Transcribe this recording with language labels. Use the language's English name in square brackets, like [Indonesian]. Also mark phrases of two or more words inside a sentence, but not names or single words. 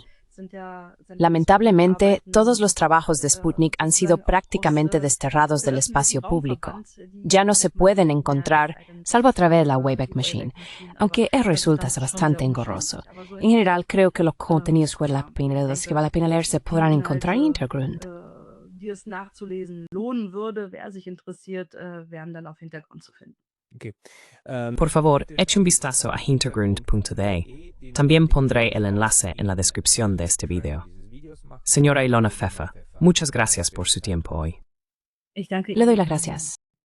[Spanish] Lamentablemente, todos los trabajos de Sputnik han sido prácticamente desterrados del espacio público. Ya no se pueden encontrar, salvo a través de la Wayback Machine, aunque resulta bastante engorroso. En general, creo que los contenidos que vale la pena leer se podrán encontrar en Hintergrund. [German] Die es nachzulesen lohnen würde, wer sich interessiert, wären dann auf Hintergrund zu finden. [Spanish] Okay. Por favor, eche un vistazo a hintergrund.de. También pondré el enlace en la descripción de este video. Señora Ilona Pfeffer, muchas gracias por su tiempo hoy. [German] Ich danke [Spanish] Le doy las gracias.